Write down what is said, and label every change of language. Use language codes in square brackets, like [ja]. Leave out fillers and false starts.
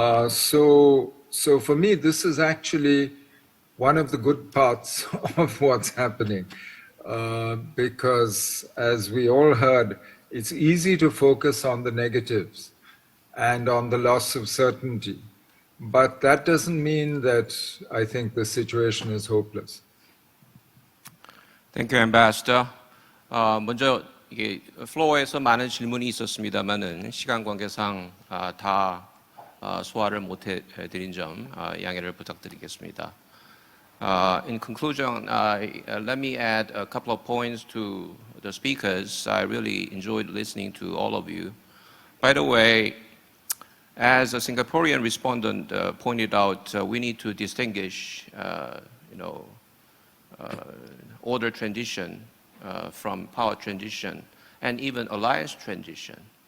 [en] So for me, this is actually one of the good parts of what's happening. Because as we all heard, it's easy to focus on the negatives and on the loss of certainty. But that doesn't mean that I think the situation is hopeless. Thank you, Ambassador. [ko] 먼저 이게 플로어에서 많은 질문이 있었습니다만은 시간 관계상 다 소화를 못 해드린 점 양해를 부탁드리겠습니다. [en] In conclusion, let me add a couple of points to the speakers. I really enjoyed listening to all of you. By the way, as a Singaporean respondent pointed out, we need to distinguish, order transition from power transition and even alliance transition.